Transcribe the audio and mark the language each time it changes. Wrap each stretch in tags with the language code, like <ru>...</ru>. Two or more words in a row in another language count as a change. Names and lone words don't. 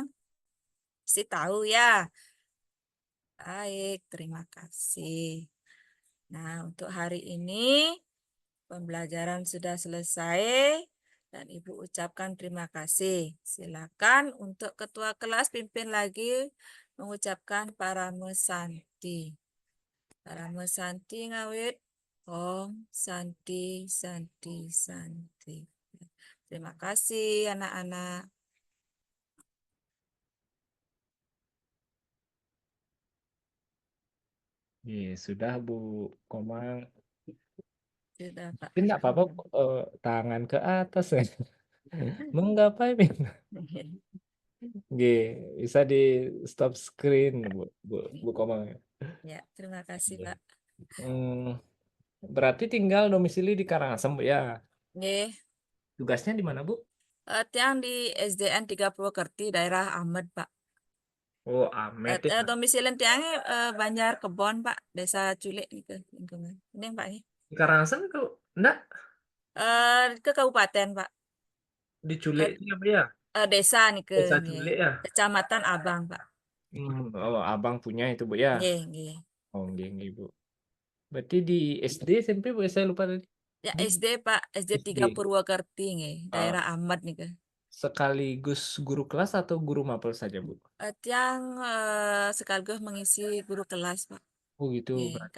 <id>Pasti tahu ya. Baik, terima kasih. Nah, untuk hari ini pembelajaran sudah selesai dan Ibu ucapkan terima kasih. Silakan untuk ketua kelas pimpin lagi mengucapkan Parame Santi.</id> <sa>Parame Santi ngawit Om Santi Santi Santi.</sa> <id>Terima kasih anak-anak. Iya, sudah Bu Komang. Sudah, Pak. Tidak apa-apa, tangan ke atas ya. Menggapai mimpi. Nggih, bisa di stop screen Bu Komang. Ya, terima kasih, Iya. Pak. Hmm, berarti tinggal domisili di Karangasem Bu ya. Nggih, Tugasnya di mana Bu? tiang di SDN 30 Kerti, daerah Ahmed, Pak. Oh, Amet ya. Domisili tiangnya Banjar Kebon, Pak. Desa Culik nih ke lingkungan. Ini yang Pak ini. Di Karangasem itu enggak Ke kabupaten, Pak. diculik Eh, ya Bu ya. Desa nih ke Desa nggih. culik ya. Kecamatan Abang, Pak. Oh, abang punya itu Bu ya.</id> <ban>Nggih, nggih.</ban> <id>Oh, nggih Bu. Berarti di SD SMP Bu, saya lupa tadi. Ya Di SD, Pak. SD 3 SD. Purwokerti nggih, Eh, daerah Ahmed nih ke. sekaligus guru kelas atau guru mapel saja Bu? Tiang sekaligus mengisi guru kelas, Pak. Oh gitu, Nggih, berarti</id>